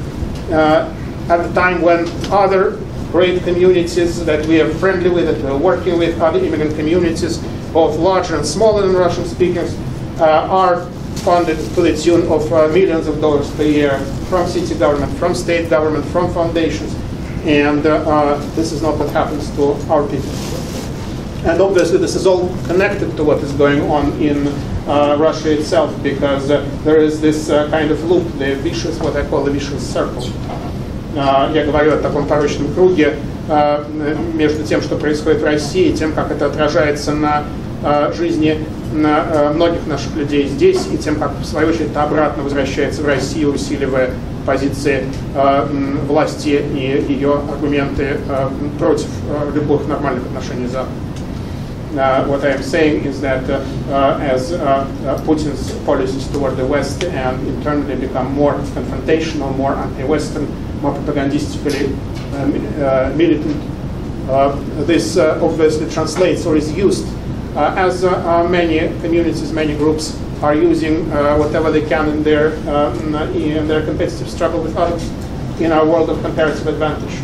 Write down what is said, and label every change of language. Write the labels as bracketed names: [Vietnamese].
[English] At the time when other great communities that we are friendly with, that we are working with, other immigrant communities, both larger and smaller than Russian speakers, are funded to the tune of millions of dollars per year from city government, from state government, from foundations. And this is not what happens to our people. And obviously this is all connected to what is going on in Russia itself, because there is this kind of loop, the vicious, what I call the vicious circle. [Russian] Я говорю о таком порочном круге между тем, что происходит в России, и тем, как это отражается на жизни многих наших людей здесь, и тем, как в свою очередь это обратно возвращается в Россию, усиливая позиции власти и ее аргументы против любых нормальных отношений с Западом. [English] What I am saying is that as Putin's policies toward the West and internally become more confrontational, more anti-Western, more propagandistically militant, this obviously translates or is used as many communities, many groups are using whatever they can in their competitive struggle with others in our world of comparative advantage.